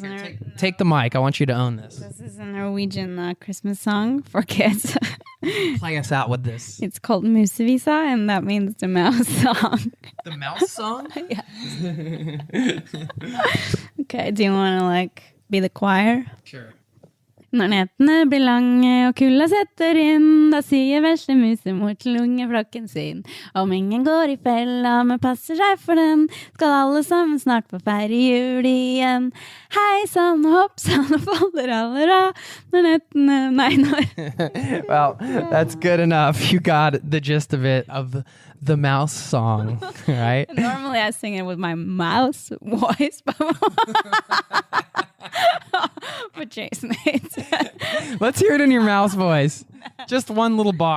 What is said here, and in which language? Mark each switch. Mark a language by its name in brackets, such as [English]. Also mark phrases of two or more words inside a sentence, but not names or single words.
[English] Take the mic. I want you to own this. This is a Norwegian Christmas song for kids. Play us out with this. It's called Musevisa, and that means the mouse song. The mouse song? Yes. Okay, do you want to like be the choir? Sure. [Norwegian] Når nettene blir lange og kulda setter inn, da sier vesle musemor til ungeflokken sin. Om ingen går i fella, men passer seg for den, skal alle sammen snart få feire jul igjen. Hei sann og hopp sann og faller aller av, når nettene, nei når. [English] Well, that's good enough. You got the gist of it, of the mouse song, right? Normally I sing it with my mouse voice, but Jason hates it. Let's hear it in your mouse voice. Just one little bar.